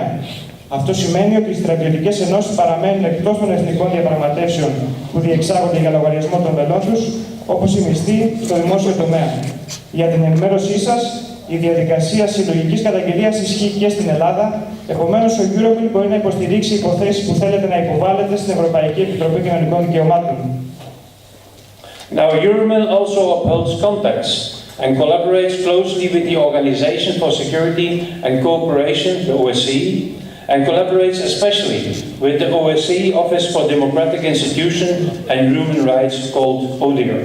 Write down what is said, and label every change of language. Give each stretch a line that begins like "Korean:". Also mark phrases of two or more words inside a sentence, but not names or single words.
Greek: Αυτό σημαίνει ότι οι στρατιωτικές ενώσεις παραμένουν εκτός των εθνικών διαπραγματεύσεων που διεξάγονται για λογαριασμό των μελών τους, όπως οι μισθοί στο δημόσιο τομέα. Για την ενημέρωσή σας, η διαδικασία συλλογικής καταγγελίας ισχύει και στην Ελλάδα, επομένως ο EUROMIL μπορεί να υποστηρίξει υποθέσεις που θέλετε να υποβάλλετε στην Ευρωπαϊκή Επιτροπή Κοινωνικών Δικαιωμάτων.
English: Now, EUROMIL also upholds contacts and collaborates closely with the Organization for Security and Cooperation, the OSCE, and collaborates especially with the OSCE Office for Democratic Institutions and Human Rights, called ODIHR.